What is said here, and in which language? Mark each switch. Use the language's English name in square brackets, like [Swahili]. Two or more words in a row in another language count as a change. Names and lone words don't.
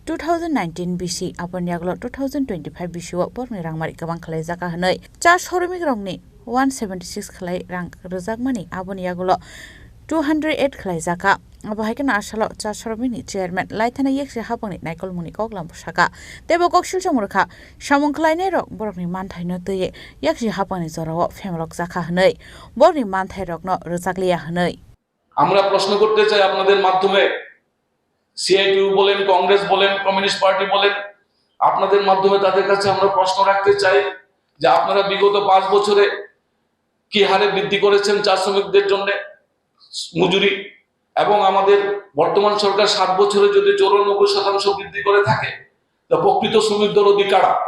[Kok Borok] 2019 BC abon yaglo 2025 BC o borni rangmari kabang khalai jaka hanai cha shoromik rongni 176 khalai rang rojakmani abon yaglo 208 khalai jaka abahaikana asalo cha shoromini chairman laithana yekse hapangni naikol muni koklam saka tebo koksil chamurkha samung khlaine rok borokni manthai no teye yekse hapangni jorao femlok jaka hanai borni manthai rok no rojakliya hanai [Bangla] আমরা প্রশ্ন করতে চাই আপনাদের মাধ্যমে সিআইটিউ বলেন কংগ্রেস বলেন কমিউনিস্ট পার্টি বলেন আপনাদের মাধ্যমে তাদের কাছে আমরা প্রশ্ন রাখতে চাই যে আপনারা বিগত 5 বছরে কি হারে বৃদ্ধি করেছেন চা শ্রমিকদের জন্য মজুরি এবং আমাদের বর্তমান সরকার 7 বছরে যদি 94% বৃদ্ধি করে থাকে তা প্রকৃত শ্রমিকদের অধিকার